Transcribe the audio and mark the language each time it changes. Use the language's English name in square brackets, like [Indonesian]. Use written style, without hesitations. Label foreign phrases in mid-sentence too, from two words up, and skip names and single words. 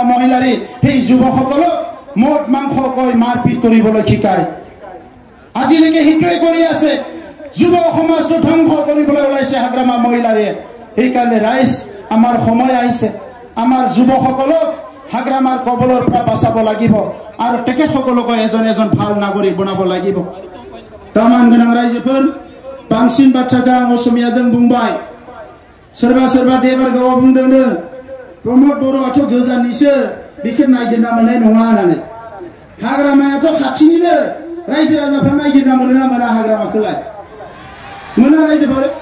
[Assamese] মহিলাৰে সেই যুৱকসকলক মদ মাংস কৈ মাৰপিট কৰিবলৈ শিকায় আজিলৈকে হিটোৱে কৰি আছে যুৱ সমাজটো ধ্বংস কৰিবলৈ ওলাইছে হাগ্রামা মহিলাৰে সেইকাৰণে ৰাইজ আমাৰ সময় আহিছে আমাৰ যুৱকসকলক হাগ্রামাৰ কবলৰ পৰা বাঁচাব লাগিব আৰু তেখেতসকলক এজন ভাল নাগৰিক বনাব লাগিব [Bodo] তামান গোনাं ৰাইজোফोर बांसिन बाथ्राखौ आं असमियाजों बुंबाय सोरबा देबारगावआव बुंदोंनो प्रमद बर'आथ' गोजाननिसो बेखौ नागिरना मोननाय नङा होननानै हाग्रामायाथ' खाथिनिनो रायजो राजाफ्रा नागिरना मोनो ना मोना हाग्रामाखौलाय मोना रायजोफोर